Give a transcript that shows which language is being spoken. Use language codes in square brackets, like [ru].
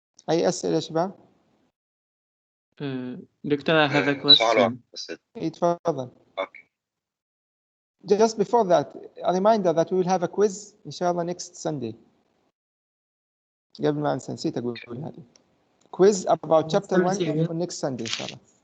[ar] أي أسئلة يا شباب؟ [en] Doctor, I have a question. [ar] تفضل. [en] Okay. Just before that, a reminder that we will have a quiz [ar] إن شاء الله [en] next Sunday. [ar] قبل ما أنسى, نسيت أقول هذه. [en] Quiz about chapter 1 on next Sunday [ar] إن شاء الله.